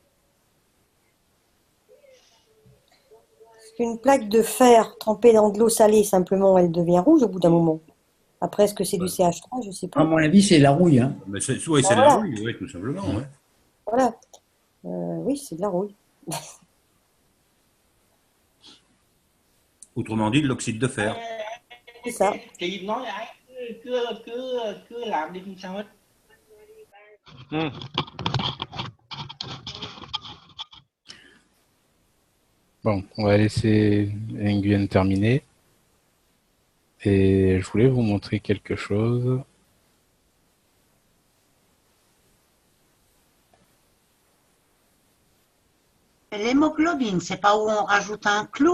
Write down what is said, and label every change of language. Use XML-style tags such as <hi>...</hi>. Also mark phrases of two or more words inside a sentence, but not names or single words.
<fr>Une plaque de fer trempée dans de l'eau salée, simplement, elle devient rouge au bout d'un moment. Après, est-ce que c'est du CH3? Je ne sais À pas. mon avis, c'est la rouille. Hein. Mais oui, c'est Ah, de la voilà. rouille, oui, tout simplement. Ouais. Voilà. Oui, c'est de la rouille. Autrement dit, de l'oxyde de fer. C'est ça.</fr> <vi>Chị nói lại cứ làm đi không sao hết.</vi> <fr>Bon, on va laisser Nguyen terminer. Et je voulais vous montrer quelque chose. L'hémoglobine, c'est pas où on rajoute un clou?</fr>